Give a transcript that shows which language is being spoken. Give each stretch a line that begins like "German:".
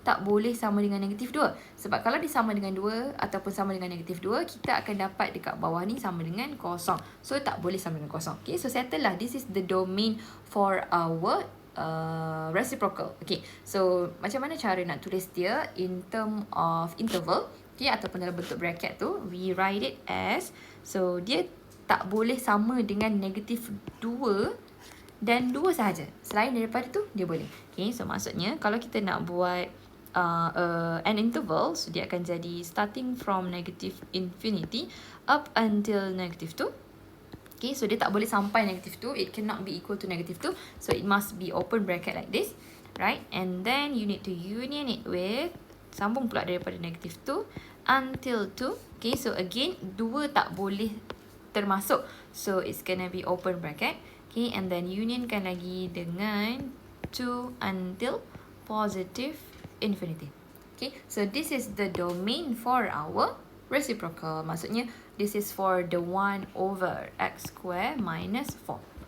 Malay: tak boleh sama dengan negatif 2. Sebab kalau dia sama dengan 2 ataupun sama dengan negatif 2, kita akan dapat dekat bawah ni sama dengan kosong. So, tak boleh sama dengan kosong. Okay, so settle lah.
English: This is the domain for our reciprocal.
Malay: Okay, so macam mana cara nak tulis dia
English: in term of interval?
Malay: Okay, ataupun dalam bentuk bracket tu,
English: we write it as,
Malay: so dia tak boleh sama dengan negatif 2 dan 2 sahaja. Selain daripada tu, dia boleh.
English: Okay, so
Malay: maksudnya kalau kita nak buat
English: an interval, so
Malay: dia akan jadi
English: starting from negative infinity up until negative 2.
Malay: Okay, so dia tak boleh sampai negative 2.
English: It cannot be equal to negative 2. So it must be open bracket like this. Right? And then you need to union it with,
Malay: sambung pula daripada
English: negative 2 until 2.
Malay: Okay, so again, 2 tak boleh termasuk.
English: So it's gonna be open bracket. Okay, and then unionkan
Malay: lagi dengan
English: 2 until positive infinity. Okay, so this is the domain for our reciprocal. Maksudnya, this is for the 1 over x square minus 4.